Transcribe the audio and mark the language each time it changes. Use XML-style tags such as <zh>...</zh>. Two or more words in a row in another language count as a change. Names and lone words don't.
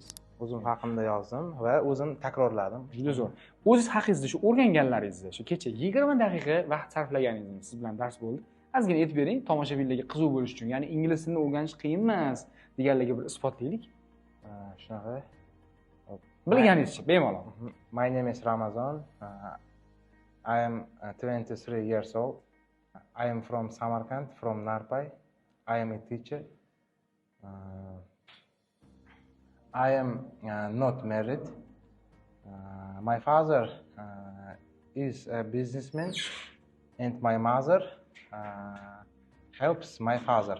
<uz>O'zim haqimda yozdim va o'zim takrorladim. Juda zo'r. O'zingiz haqingizda shu o'rganganlaringizni, shu kecha 20 daqiqa vaqt sarflaganingizni siz bilan dars bo'ldi. Ozgina aytib bering, tomoshabinlarga qiziq bo'lish uchun. Ya'ni ingliz tilini o'rganish qiyin emas deganlarga bir isbotlaylik. Shunaqa. Bilganingizcha, bemalol.</uz> <en>My name is Ramazan. I am 23 years old. I am from Samarkand, from Narpay. I am a teacher. I am not married. My father is a businessman, and my mother helps my father.</en>